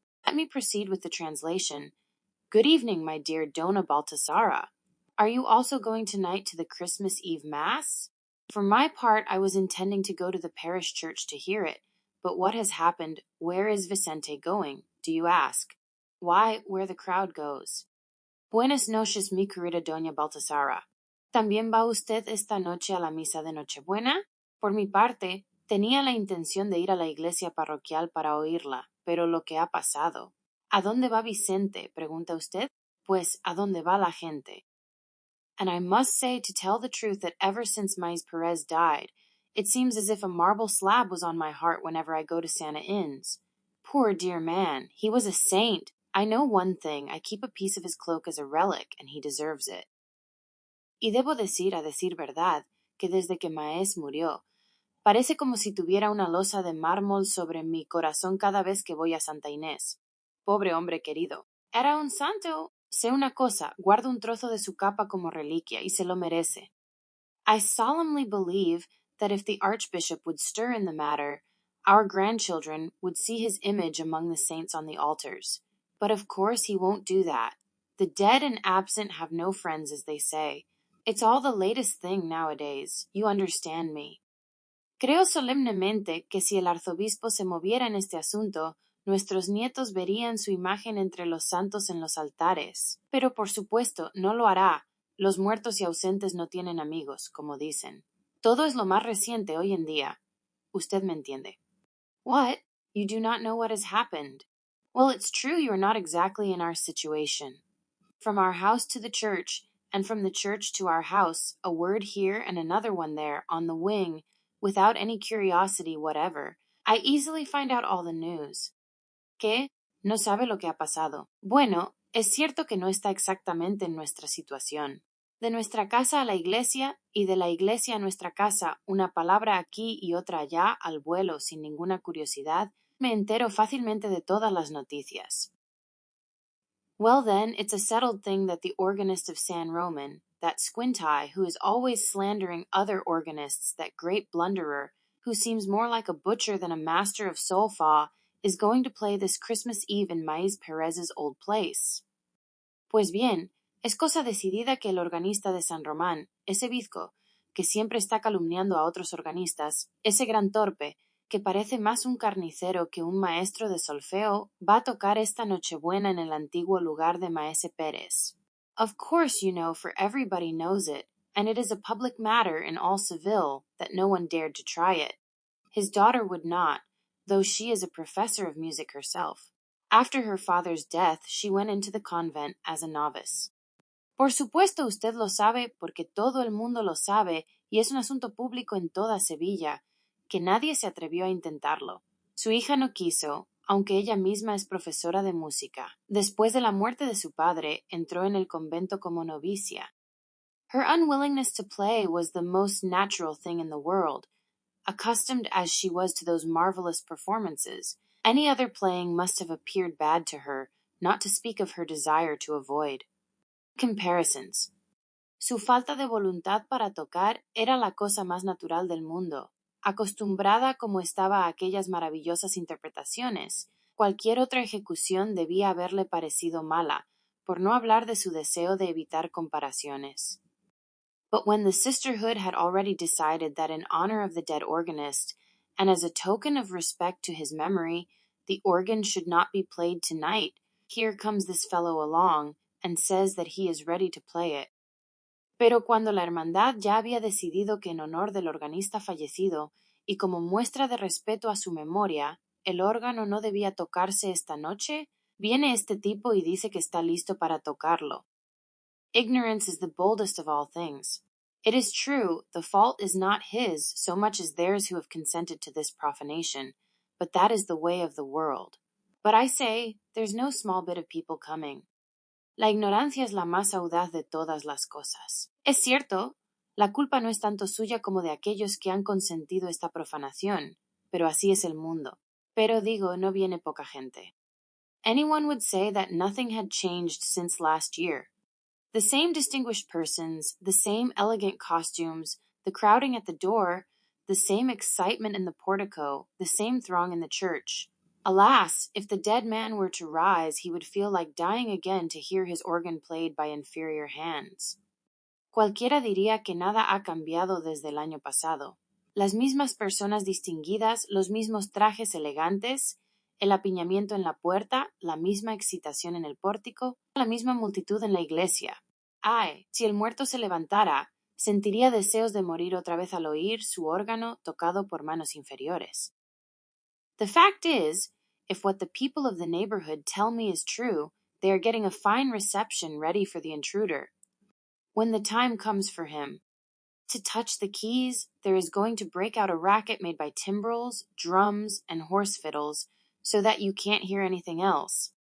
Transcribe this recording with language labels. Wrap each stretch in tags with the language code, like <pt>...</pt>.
<en>Let me proceed with the translation. Good evening, my dear Dona Baltasara. Are you also going tonight to the Christmas Eve Mass? For my part, I was intending to go to the parish church to hear it, but what has happened? Where is Vicente going? Do you ask? Why, where the crowd goes.</en> <es>Buenas noches, mi querida Doña Baltasara. ¿También va usted esta noche a la misa de Nochebuena? Por mi parte, tenía la intención de ir a la iglesia parroquial para oírla, pero lo que ha pasado. ¿A dónde va Vicente? Pregunta usted. Pues, ¿a dónde va la gente?</es> <en>And I must say, to tell the truth, that ever since Maíz Perez died, it seems as if a marble slab was on my heart whenever I go to Santa Ines. Poor dear man, he was a saint. I know one thing, I keep a piece of his cloak as a relic, and he deserves it.</en> <es>Y debo decir, a decir verdad, que desde que Maíz murió, parece como si tuviera una losa de mármol sobre mi corazón cada vez que voy a Santa Inés. Pobre hombre querido. Era un santo. Sé una cosa, guardo un trozo de su capa como reliquia, y se lo merece.</es> <en>I solemnly believe that if the Archbishop would stir in the matter, our grandchildren would see his image among the saints on the altars. But of course he won't do that. The dead and absent have no friends, as they say. It's all the latest thing nowadays. You understand me.</en> <es>Creo solemnemente que si el arzobispo se moviera en este asunto, nuestros nietos verían su imagen entre los santos en los altares. Pero por supuesto, no lo hará. Los muertos y ausentes no tienen amigos, como dicen. Todo es lo más reciente hoy en día. Usted me entiende.</es> <en>What? You do not know what has happened. Well, it's true you are not exactly in our situation. From our house to the church, and from the church to our house, a word here and another one there, on the wing, without any curiosity whatever, I easily find out all the news.</en> <es>¿Qué? No sabe lo que ha pasado. Bueno, es cierto que no está exactamente en nuestra situación. De nuestra casa a la iglesia y de la iglesia a nuestra casa, una palabra aquí y otra allá al vuelo sin ninguna curiosidad, me entero fácilmente de todas las noticias.</es> <en>Well then, it's a settled thing that the organist of San Roman, that squint-eye who is always slandering other organists, that great blunderer, who seems more like a butcher than a master of solfa, is going to play this Christmas Eve in Maíz Perez's old place.</en> <es>Pues bien, es cosa decidida que el organista de San Román, ese bizco, que siempre está calumniando a otros organistas, ese gran torpe, que parece más un carnicero que un maestro de solfeo, va a tocar esta Nochebuena en el antiguo lugar de Maese Pérez.</es> <en>Of course, you know, for everybody knows it, and it is a public matter in all Seville that no one dared to try it. His daughter would not, though she is a professor of music herself. After her father's death, she went into the convent as a novice.</en> <es>Por supuesto usted lo sabe porque todo el mundo lo sabe y es un asunto público en toda Sevilla, que nadie se atrevió a intentarlo. Su hija no quiso, aunque ella misma es profesora de música. Después de la muerte de su padre, entró en el convento como novicia.</es> <en>Her unwillingness to play was the most natural thing in the world. Accustomed as she was to those marvelous performances, any other playing must have appeared bad to her, not to speak of her desire to avoid. Comparisons.</en> <es>Su falta de voluntad para tocar era la cosa más natural del mundo. Acostumbrada como estaba a aquellas maravillosas interpretaciones, cualquier otra ejecución debía haberle parecido mala, por no hablar de su deseo de evitar comparaciones.</es> <en>But when the sisterhood had already decided that in honor of the dead organist, and as a token of respect to his memory, the organ should not be played tonight, here comes this fellow along, and says that he is ready to play it.</en> <es>Pero cuando la hermandad ya había decidido que en honor del organista fallecido, y como muestra de respeto a su memoria, el órgano no debía tocarse esta noche, viene este tipo y dice que está listo para tocarlo.</es> <en>Ignorance is the boldest of all things. It is true, the fault is not his so much as theirs who have consented to this profanation, but that is the way of the world. But I say, there's no small bit of people coming.</en> <es>La ignorancia es la más audaz de todas las cosas. Es cierto, la culpa no es tanto suya como de aquellos que han consentido esta profanación, pero así es el mundo. Pero digo, no viene poca gente.</es> <en>Anyone would say that nothing had changed since last year. The same distinguished persons, the same elegant costumes, the crowding at the door, the same excitement in the portico, the same throng in the church. Alas, if the dead man were to rise, he would feel like dying again to hear his organ played by inferior hands.</en> <es>Cualquiera diría que nada ha cambiado desde el año pasado. Las mismas personas distinguidas, los mismos trajes elegantes, el apiñamiento en la puerta, la misma excitación en el pórtico, la misma multitud en la iglesia. Ay, si el muerto se levantara, sentiría deseos de morir otra vez al oír su órgano tocado por manos inferiores.</es> <en>The fact is, if what the people of the neighborhood tell me is true, they are getting a fine reception ready for the intruder. When the time comes for him to touch the keys, there is going to break out a racket made by timbrels, drums, and horse fiddles, so that you can't hear anything else.</en>